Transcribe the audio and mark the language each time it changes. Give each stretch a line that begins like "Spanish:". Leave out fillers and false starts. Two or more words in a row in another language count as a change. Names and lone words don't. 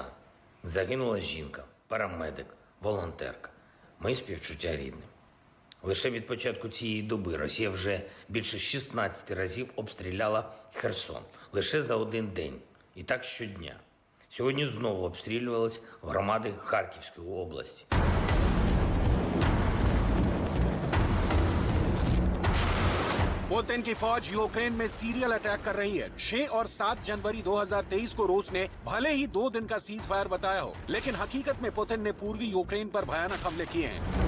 Ukrainian: Загинула жінка, парамедик, волонтерка. Мої співчуття рідним. Лише від початку цієї доби Росія вже більше 16 разів обстріляла Херсон. Лише за один день. І так щодня. Сьогодні знову обстрілювались громади Харківської області.
Hindi: पुतिन की फौज यूक्रेन में
English: serial attack
Hindi: कर रही है। 6 और 7 जनवरी 2023 को रूस ने भले ही 2 दिन का
English: cease fire
Hindi: बताया हो, लेकिन हकीकत में पुतिन ने पूर्वी यूक्रेन पर भयानक हमले किए हैं।